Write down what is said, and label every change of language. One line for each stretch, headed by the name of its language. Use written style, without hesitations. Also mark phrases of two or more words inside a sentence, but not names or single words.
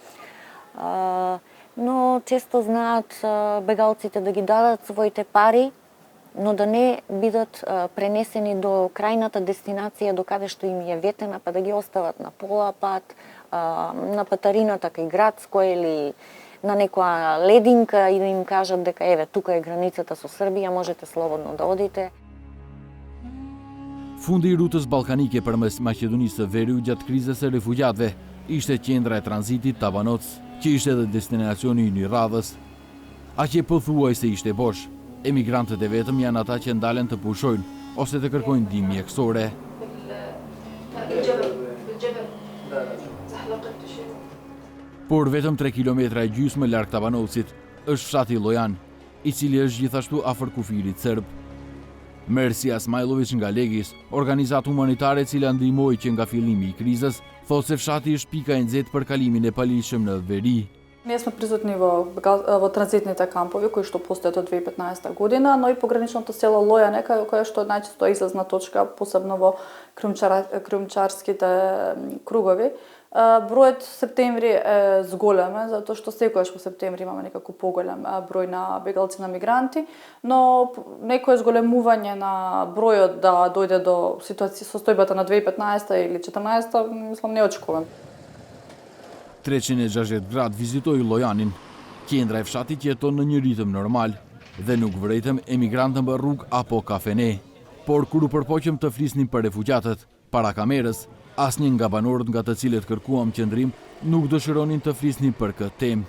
Macedonian: Но често знаат бегалците да ги дадат своите пари, но да не бидат пренесени до крајната дестинација до каде што им е ветена, па да ги остават на пола пат, на патарината кај Градско или на некоја лединка и да им кажат дека еве тука е границата со Србија, можете слободно да одите.
Albanian: Fundi i rrutës ballkanike përmes Maqedonisë së Veriut gjatë krizës së refugjatëve ishte qendra e tranzitit Tabanoc, që ishte edhe destinacioni i një radhës. Aqe pothuajse ishte bosh. Emigrantët e vetëm janë ata që ndalen të pushojnë ose të kërkojnë ndihmë mjekësore. Por vetëm 3 kilometra e gjysmë larg Tabanocit është fshati Lojan, i cili është gjithashtu afër kufirit serb. Mersi Asmajlović nga Legis, organizatë humanitare e cila ndihmoi që nga fillimi i krizës, thotë se fshati është pika e nxehtë për kalimin e paligjshëm në veri.
Macedonian: Ние сме присутни во транзитните кампови кои што постојат од 2015 година, но и пограничното село Лојане, кое што е најчесто излазна точка, посебно во крумчарските кругови. Бројот септември е зголем, затоа што секогаш во септември имаме некако поголем број на бегалци на мигранти, но некое зголемување на бројот да дојде до состојбата на 2015 или 2014, мислам не очекувам.
Albanian: 360 gradë vizitoi Lojanin, qendra e fshatit që jeton në një ritëm normal dhe nuk vërejtëm emigrantën për rrugë apo kafene. Por kur u përpoqëm të flisnim për refugjatët, para kamerës, asnjë nga banorët nga të cilët kërkuam qëndrim nuk dëshironin të flisnin për këtë temë.